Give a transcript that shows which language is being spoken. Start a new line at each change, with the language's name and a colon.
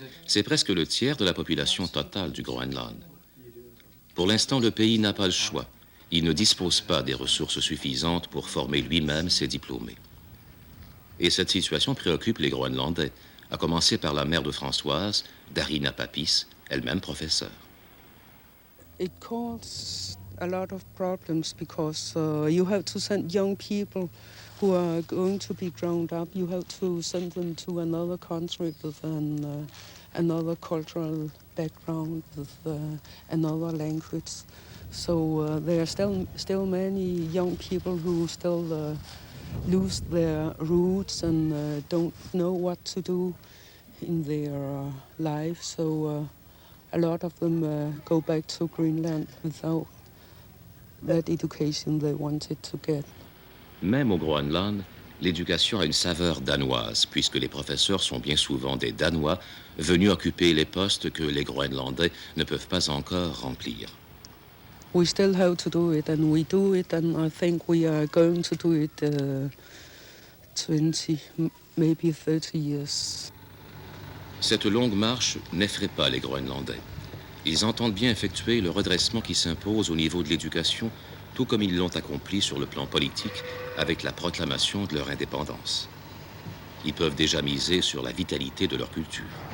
French: C'est presque le tiers de la population totale du Groenland. Pour l'instant, le pays n'a pas le choix. Il ne dispose pas des ressources suffisantes pour former lui-même ses diplômés. Et cette situation préoccupe les Groenlandais, à commencer par la mère de Françoise, Darina Papis, elle-même professeure.
English: It causes a lot of problems because you have to send young people who are going to be grown up. You have to send them to another country with another cultural background, with another language. So there are still many young people who still lose their roots and don't know what to do in their life. So a lot of them go back to Greenland without that education they wanted to get.
French: Même au Groenland, l'éducation a une saveur danoise, puisque les professeurs sont bien souvent des Danois venus occuper les postes que les Groenlandais ne peuvent pas encore remplir.
English: We still have to do it, and we do it, and I think we are going to do it 20, maybe 30 years.
French: Cette longue marche n'effraie pas les Groenlandais. Ils entendent bien effectuer le redressement qui s'impose au niveau de l'éducation, tout comme ils l'ont accompli sur le plan politique avec la proclamation de leur indépendance. Ils peuvent déjà miser sur la vitalité de leur culture.